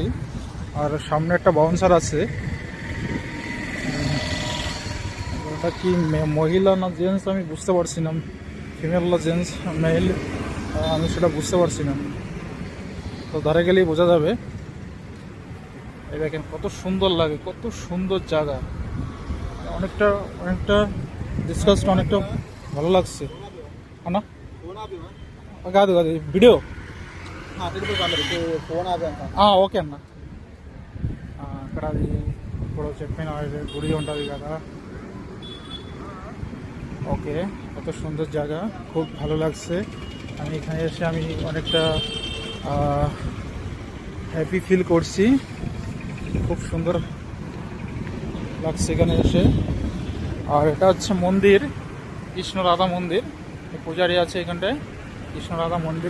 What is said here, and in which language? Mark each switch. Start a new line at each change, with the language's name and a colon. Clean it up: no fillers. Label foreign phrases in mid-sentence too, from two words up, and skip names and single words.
Bangla: আর সামনে একটা বাউন্সার আছে, ওটা কি মহিলা না জেন্টস আমি বুঝতে পারছি না, ফিমেল না জেন্টস মেল আমি সেটা বুঝতে পারছি না, তো ধারে গেলেই বোঝা যাবে। এই দেখেন কত সুন্দর লাগে, কত সুন্দর জায়গা, অনেকটা ডিসকাসটা অনেকটা ভালো লাগছে అన్నా।
Telugu: కాదు
English: video okay
Telugu: అన్న। అక్కడ అది ఇప్పుడు చెప్పిన గుడి ఉంటుంది కదా,
Bangla: ওকে, কত সুন্দর জায়গা, খুব ভালো লাগছে। আমি এখানে এসে আমি অনেকটা
English: happy feel
Bangla: করছি, খুব সুন্দর লাগছে এখানে এসে। আর এটা হচ্ছে মন্দির, কৃষ্ণ রাধা মন্দির, পূজারি আছে এখানটায়, কৃষ্ণ রাধা মন্দির।